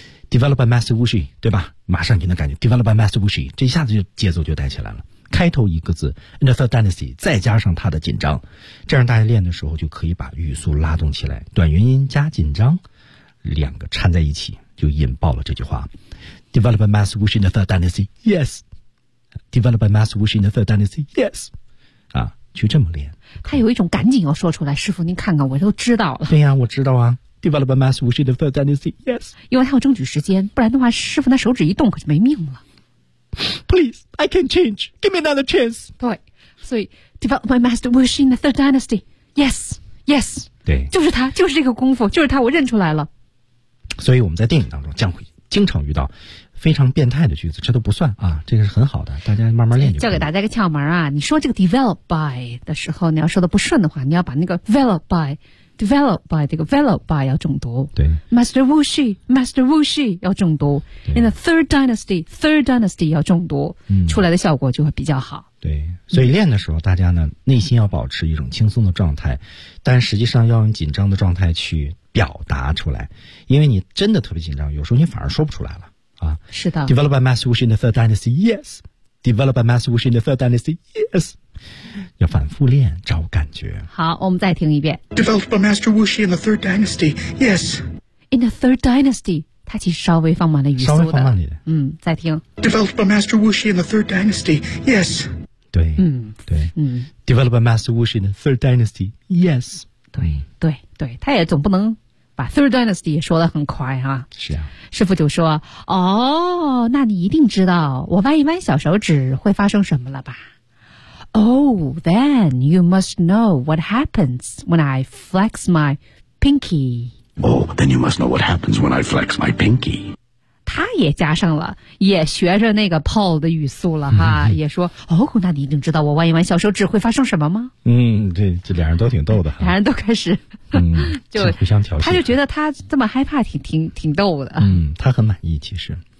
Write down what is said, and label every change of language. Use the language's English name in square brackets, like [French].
[English] developed by Master Wuxi， [Chinese] 对吧？马上就能感觉 developed by Master Wuxi， 这一下子就节奏就带起来了。开头一个字 [English] in the third dynasty， [Chinese] 再加上它的紧张，这样大家练的时候就可以把语速拉动起来。短元音加紧张，两个掺在一起就引爆了这句话。 [English] Developed by Master Wuxi in the Third Dynasty. Yes. Developed by Master Wuxi in the Third Dynasty. [Chinese] Yes. 啊，就这么练。他有一种赶紧要说出来，师傅您看看，我都知道了。对呀、啊，我知道啊。 [English] Developed by Master Wuxi in the Third Dynasty. Yes. [Chinese] 因为他要争取时间，不然的话，师傅那手指一动可就没命了。 [English] Please, I can change. Give me another chance. [Chinese] 对，所以 [English] Developed by Master Wuxi in the Third Dynasty. Yes. Yes. [Chinese] 对，就是他，就是这个功夫，就是他，我认出来了。所以我们在电影当中将会。经常遇到非常变态的句子，这都不算啊，这个是很好的，大家慢慢练就。教给大家一个窍门啊，你说这个 develop by 的时候，你要说的不顺的话，你要把那个 develop by， develop by 这个 develop by 要重读。对，Master Wuxi， Master Wuxi 要重读 ， [English] in the Third Dynasty， [Chinese] Third Dynasty 要重读、嗯，出来的效果就会比较好。对，所以练的时候，大家呢内心要保持一种轻松的状态，但实际上要用紧张的状态去表达出来，因为你真的特别紧张，有时候你反而说不出来了啊。是的。 [English] Developed by Master Wuxi in the Third Dynasty, yes. Developed by Master Wuxi in the Third Dynasty, yes. [Chinese] 要反复练找感觉。好，我们再听一遍。 [English] Developed by Master Wuxi in the Third Dynasty. Yes. In the Third Dynasty. [Chinese] 它其实稍微放慢了语速的。稍微放慢了一点。嗯，再听。 Developed by Master Wuxi in the Third Dynasty. Yes. 对。嗯，对。嗯。 [English] Developed by Master Wuxi in the Third Dynasty. Yes. [Chinese] 对，对，对，他也总不能把 Third Dynasty 说得很快哈、啊。是啊。师傅就说：“哦，那你一定知道我弯一弯小手指会发生什么了吧？” [English] Oh, then you must know what happens when I flex my pinky. Oh, then you must know what happens when I flex my pinky. [Chinese] 他也加上了，也学着那个 Paul 的语速了哈、嗯，也说：“哦，那你一定知道我弯一弯小手指会发生什么吗？” 嗯，这俩人都挺逗的，俩人都开始，就互相调戏。他就觉得他这么害怕挺逗的。嗯，他很满意，其实